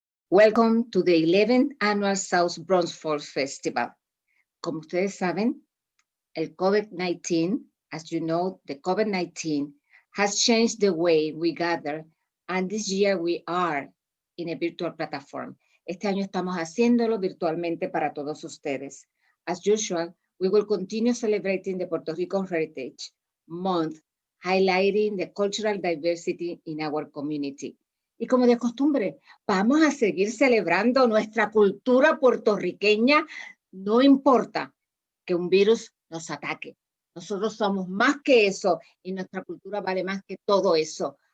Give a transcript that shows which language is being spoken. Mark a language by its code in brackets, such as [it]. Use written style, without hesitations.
[en] Welcome to the 11th Annual South Bronx Folk Festival. [es] Como ustedes saben, [en] el COVID-19, as you know, the COVID-19 has changed the way we gather, and this year we are in a virtual platform. [es] Este año estamos haciéndolo virtualmente para todos ustedes. [en] As usual, we will continue celebrating the Puerto Rican Heritage Month, highlighting the cultural diversity in our community. [es] Y como de costumbre, vamos a seguir celebrando nuestra cultura puertorriqueña, no importa que un virus nos ataque. Nosotros somos más que eso y nuestra cultura vale más que todo eso.